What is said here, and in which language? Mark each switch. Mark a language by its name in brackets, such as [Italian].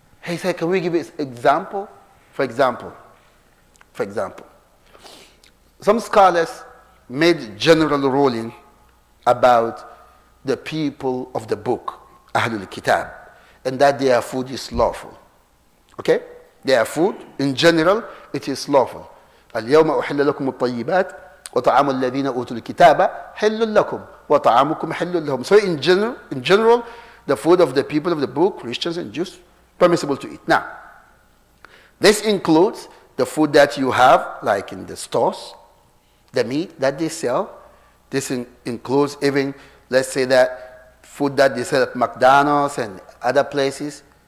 [English] He said, can we give an example? For example, some scholars made general ruling about the people of the book, Ahlul Kitab, and that their food is lawful. Okay? Their food, in general, it is lawful. [Arabic] اليوم أحل لكم الطيبات وطعام الذين أوتوا الكتاب حل لكم وطعامكم حل لهم. [English] So in general, the food of the people of the book, Christians and Jews, permissible to eat. Now, this includes the food that you have, like in the stores, the meat that they sell. This includes even, let's say, that food that they sell at McDonald's and other places.